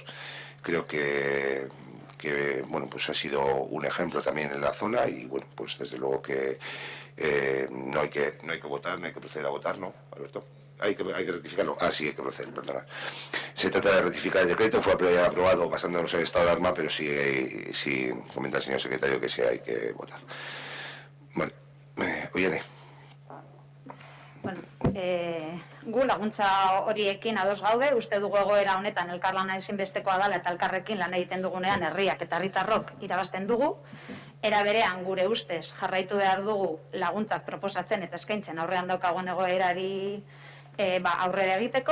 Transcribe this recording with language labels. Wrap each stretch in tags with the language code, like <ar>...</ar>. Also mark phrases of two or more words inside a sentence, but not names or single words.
<es>Creo que bueno, pues ha sido un ejemplo también en la zona, y bueno, pues desde luego que no hay que votar, no hay que proceder a votar, ¿no, Alberto? Hay que rectificarlo. Sí, hay que proceder, perdona. Se trata de rectificar el decreto, fue aprobado basándonos en el estado de alarma, pero sí comenta el señor secretario que sí hay que votar. Vale. Oiane.</es> <eu>Bueno, gu laguntza horiekin ados gaude, uste dugu egoera honetan elkarlana ezinbestekoa dela eta elkarrekin lan egiten dugunean herriak eta herritarrok irabazten dugu. Era berean gure ustez jarraitu behar dugu laguntzak proposatzen eta eskaintzen aurrean daukagun egoerari aurrera egiteko.</eu>